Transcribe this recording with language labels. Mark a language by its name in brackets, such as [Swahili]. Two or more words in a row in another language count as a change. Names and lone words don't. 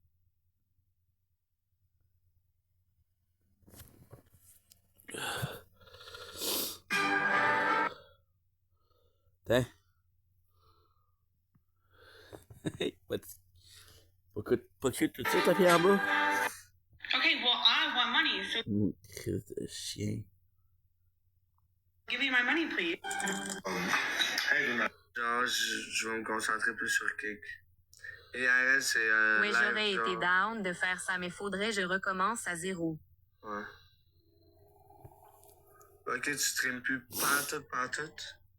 [French] Tiens. Pas de chute tout de suite, la fille en bas? [English] Okay, well, I want money, so [French] Christ de chien. [English] give me my money, please. [French] Genre, je vais me concentrer plus sur Kick. IRL, c'est Oui, live, j'aurais genre. été down de faire ça, mais faudrait je recommence à 0. Ouais. Ok, tu streames plus pantoute.